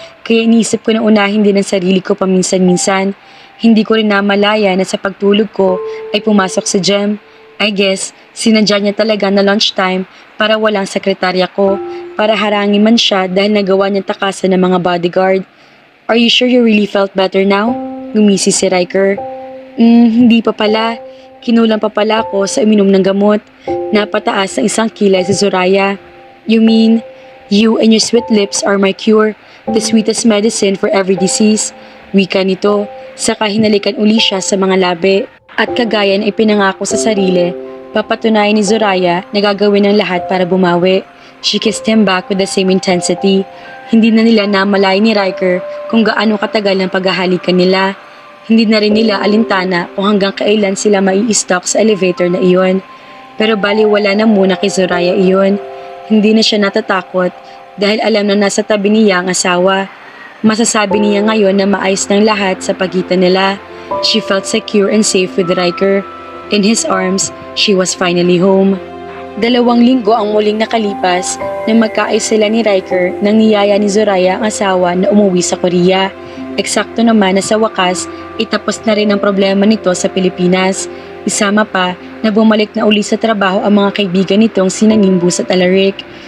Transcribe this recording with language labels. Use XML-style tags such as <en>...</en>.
<tl>Kaya iniisip ko na unahin din ang sarili ko paminsan-minsan. Hindi ko rin namalaya na sa pagtulog ko ay pumasok si Jem.</tl> <en>I guess,</en> <tl>Sinadya niya talaga na lunchtime para walang sekretarya ko, para harangin man siya dahil nagawa niya takasan ng mga bodyguard.</tl> <en>Are you sure you really felt better now?</en> <tl>Ngumisi si Riker. Hindi pa pala. Kinulang pa pala ako sa uminom ng gamot. Napataas ng isang kilay si Zoraya.</tl> <en>You mean, you and your sweet lips are my cure, the sweetest medicine for every disease.</en> <tl>Wika nito, saka hinalikan uli siya sa mga labi. At kagaya na ipinangako sa sarili, papatunayan ni Zoraya na gagawin ang lahat para bumawi.</tl> <en>She kissed him back with the same intensity.</en> <tl>Hindi na nila namalay ni Riker kung gaano katagal ang paghahalikan nila. Hindi na rin nila alintana kung hanggang kailan sila mai-stuck sa elevator na iyon. Pero baliwala na muna kay Zoraya iyon. Hindi na siya natatakot dahil alam na nasa tabi niya ang asawa. Masasabi niya ngayon na maayos ng lahat sa pagitan nila.</tl> <en>She felt secure and safe with Riker. In his arms, she was finally home.</en> <tl>2 linggo ang muling nakalipas na magkaayos sila ni Riker nang niyaya ni Zoraya ang asawa na umuwi sa Korea. Eksakto naman na sa wakas, itapos na rin ang problema nito sa Pilipinas. Isama pa na bumalik na uli sa trabaho ang mga kaibigan nitong sina Nimbus at Alaric.</tl>